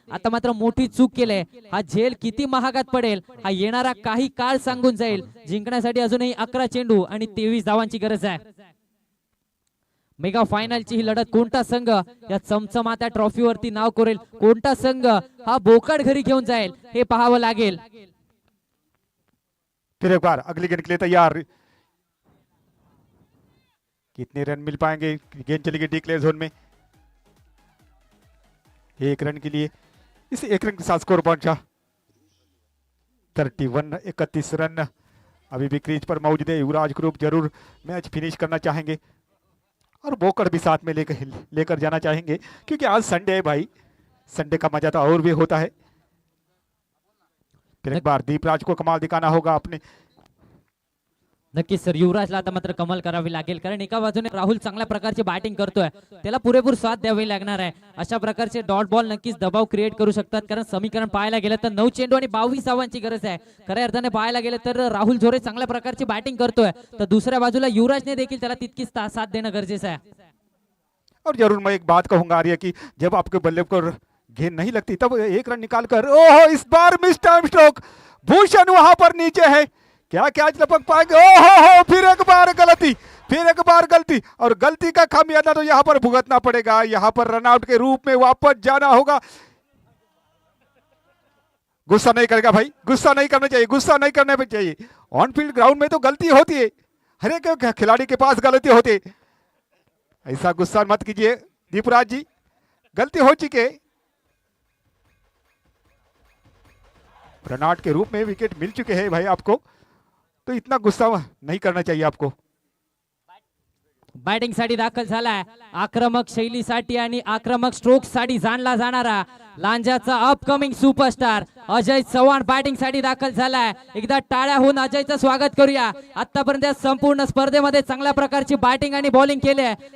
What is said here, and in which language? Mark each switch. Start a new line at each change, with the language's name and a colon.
Marathi: आता मात्र मोठी चूक केली. हा झेल किती महागात पडेल हा येणारा काही काळ सांगून जाईल. जिंकण्यासाठी अजूनही 11 चेंडू आणि 23 धावांची गरज आहे. मेगा फायनलची ही लढत कोणता संघ या चमचमात्या ट्रॉफीवरती नाव करेल, कोणता संघ हा बोकड घरी घेऊन जाईल, हे पाहावं लागेल.
Hindi: फिर एक बार अगली गेंद के लिए तैयार. कितने रन मिल पाएंगे? गेंद चलेगी डिक्लेयर जोन में. 1 रन के लिए, इस 1 रन के साथ स्कोर पहुंचा 31 रन. अभी भी क्रीज पर मौजूद है. युवराज ग्रुप जरूर मैच फिनिश करना चाहेंगे और बोकड़ भी साथ में लेकर जाना चाहेंगे, क्योंकि आज संडे है भाई. संडे का मजा तो और भी होता है. फिर एक बार दीपराज को कमाल दिखाना होगा अपने.
Marathi: नक्कीच सर, युवराजला आता मात्र कमाल करावी लागेल, कारण एका बाजूने राहुल चांगल्या प्रकारची बॅटिंग करतोय, त्याला पुरेपूर साथ द्यावी लागणार आहे. अशा प्रकारचे डॉट बॉल नक्कीच दबाव क्रिएट करू शकतात, कारण समीकरण पाहायला गेलं तर 9 चेंडू आणि 22 धावांची गरज आहे. खऱ्या अर्थाने पाहायला गेलं तर राहुल झोरे चांगल्या प्रकारची बॅटिंग करतोय, तर दुसऱ्या बाजूला युवराजने देखील त्याला तितकीच साथ देणं गरजेचं आहे.
Hindi: और जरूर मैं एक बात कहूंगा आर्य की जब आपके बल्ले पर गेंद नहीं लगती तब 1 रन निकाल कर, ओहो इस बार मिस टाइम स्ट्रोक. भूषण वहां पर नीचे है, क्या कैच लपक पाएंगे? ओहो, फिर एक बार गलती और गलती का खामियाजा तो यहां पर भुगतना पड़ेगा. यहां पर रनआउट के रूप में वापस जाना होगा. गुस्सा नहीं करेगा भाई, गुस्सा नहीं करना चाहिए. ऑन फील्ड ग्राउंड में तो गलती होती है, हर एक खिलाड़ी के पास गलती होती है. ऐसा गुस्सा मत कीजिए दीपराज जी, गलती हो चुकी है. रनआउट के रूप में विकेट मिल चुके हैं भाई आपको, तो इतना गुस्सा नहीं करना चाहिए आपको.
Marathi: बॅटिंग साठी दाखल झालाय. आक्रमक शैलीसाठी आणि आक्रमक स्ट्रोक साठी जाणला जाणारा लांजाचा upcoming superstar Ajay Chavan batting साठी दाखल झालाय. एकदा टाळ्या होऊन अजयचं स्वागत करूया. आतापर्यंत संपूर्ण स्पर्धेमध्ये चांगल्या प्रकारची बॅटिंग आणि बॉलिंग केली आहे.